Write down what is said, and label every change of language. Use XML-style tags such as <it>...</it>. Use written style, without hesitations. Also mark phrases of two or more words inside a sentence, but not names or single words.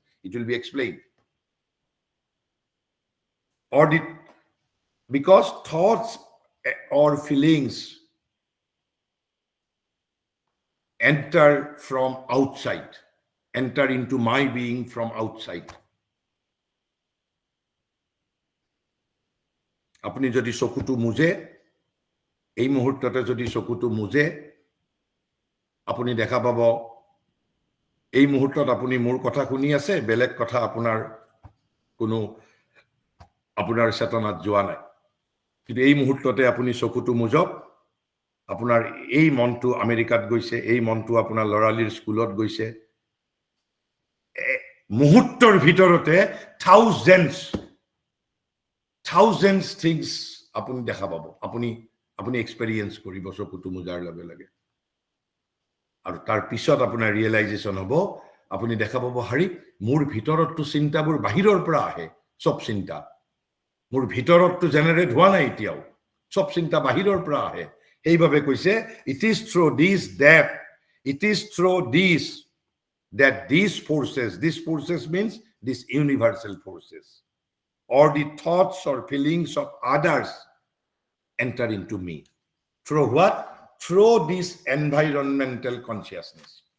<en>It will be explained. Or the, because thoughts or feelings enter from outside, enter into my being from outside.</en> <as>আপনি যদি চকুটো মুজে এই মুহূৰ্ততে যদি চকুটো মুজে আপুনি দেখা পাব এই মুহূৰ্তত আপুনি মোৰ কথা শুনি আছে বেলেগ কথা আপোনাৰ কোনো আপোনাৰ চেতনাত যোৱা নাই কিন্তু এই মুহূৰ্ততে আপুনি চকুটো মুজক আপোনাৰ এই মনটো আমেৰিকাত গৈছে এই মনটো আপোনাৰ লৰালিৰ স্কুলত গৈছে মুহূৰ্তৰ ভিতৰতে</as> <en>thousands things</en> <as>আপুনি দেখা পাব আপুনি এক্সপেৰিয়েন্স কৰিব চকুটো মুজাৰ লগে লগে আৰু তাৰ পিছত আপোনাৰ ৰিয়েলাইজেচন হ'ব আপুনি দেখা পাব হাৰি মোৰ ভিতৰতটো চিন্তাবোৰ বাহিৰৰ পৰা আহে সব চিন্তা মোৰ ভিতৰতটো জেনাৰেট হোৱা নাই এতিয়াও সব চিন্তা বাহিৰৰ পৰা আহে এইভাবে কৈছে</as> <en>it is through these that these forces means these universal forces or the thoughts or feelings of others enter into me through what? Through this environmental consciousness.</en>